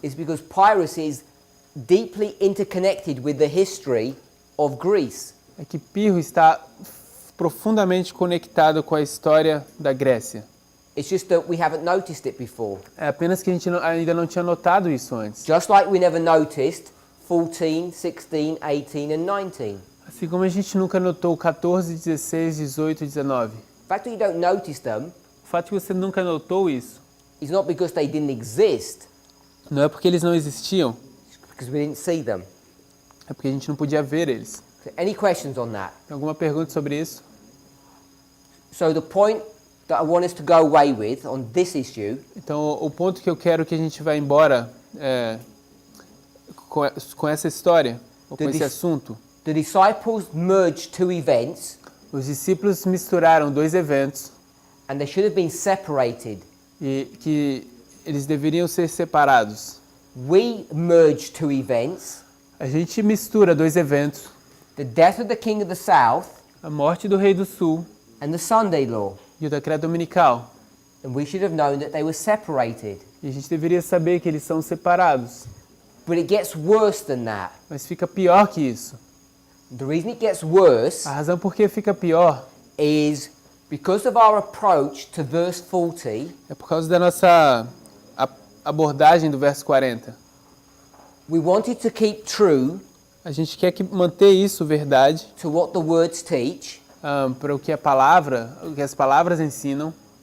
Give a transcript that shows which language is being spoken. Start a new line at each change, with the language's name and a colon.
English: is because Pyrrhus is deeply interconnected with the history of Greece.
Portuguese: É que Pirro está profundamente conectado com a história da Grécia.
English: It's just that we haven't noticed it before.
Portuguese: É apenas que a gente ainda não tinha notado isso antes.
English: Just like we never noticed 14, 16, 18 and 19.
Portuguese: Assim como a gente nunca notou 14, 16, 18 e 19.
English: The fact that you don't notice them
Portuguese: O fato de você nunca notou isso
English: is not because they didn't exist,
Portuguese: não é porque eles não existiam,
English: it's because we didn't see them.
Portuguese: é porque a gente não podia ver eles.
English: So any questions on that?
Portuguese: Tem alguma pergunta sobre isso?
English: So the point that I want us to go away with on this issue
Portuguese: Então, o ponto que eu quero que a gente vá embora com essa história, ou com esse assunto,
English: the disciples merged two events
Portuguese: os discípulos misturaram dois eventos
English: and they should have been separated.
Portuguese: e que eles deveriam ser separados.
English: We merged two events,
Portuguese: A gente mistura dois eventos,
English: the death of the king of the south
Portuguese: a morte do rei do sul
English: and the Sunday law.
Portuguese: e o decreto dominical.
English: And we should have known that they were separated.
Portuguese: E a gente deveria saber que eles são separados.
English: But it gets worse than that.
Portuguese: Mas fica pior que isso.
English: The reason it gets worse
Portuguese: A razão por que fica pior
English: is because of our approach to verse 40.
Portuguese: é por causa da nossa abordagem do verso 40.
English: We wanted to keep true
Portuguese: A gente quer manter isso verdade
English: to what the words teach,
Portuguese: para o que as palavras ensinam,